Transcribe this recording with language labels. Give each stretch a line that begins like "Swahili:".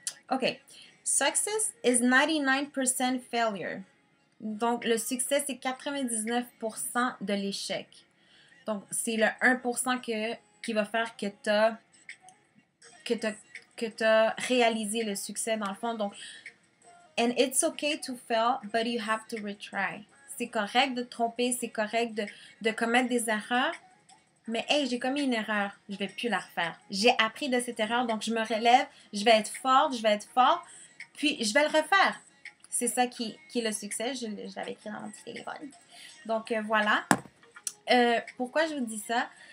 French: OK.
English: Success is 99% failure.
French: Donc, le succès, c'est 99% de l'échec. Donc, c'est le 1% qui va faire que t'as réalisé le succès dans le fond.
English: Donc, and it's okay to fail, but you have to retry.
French: C'est correct de te tromper, c'est correct de commettre des erreurs, mais hey, j'ai commis une erreur, je vais plus la refaire. J'ai appris de cette erreur, donc je me relève, je vais être forte, je vais être fort, puis je vais le refaire. C'est ça qui est le succès, je l'avais écrit dans mon petit téléphone. Donc voilà. Pourquoi je vous dis ça?